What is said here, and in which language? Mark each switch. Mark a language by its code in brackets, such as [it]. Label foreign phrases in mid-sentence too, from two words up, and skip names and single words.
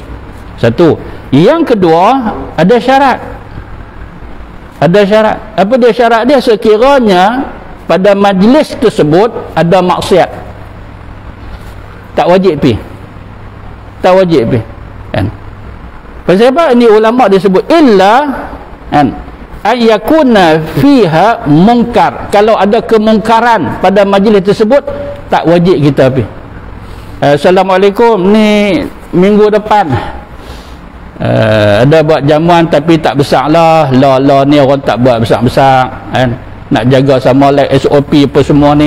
[ms] Satu. Yang kedua, ada syarat. Ada syarat. Apa dia syarat dia? Sekiranya pada majlis tersebut ada maksiat, tak wajib pergi. Tak wajib pergi. Kan? Pasal apa? Ini ulama disebut illa kan, [ar] أن يكون فيها منكر. [ms] Kalau ada kemungkaran pada majlis tersebut, tak wajib kita pergi. Assalamualaikum, ni minggu depan ada buat jamuan tapi tak besar lah. La ni orang tak buat besar-besar kan. Nak jaga sama like SOP apa semua ni.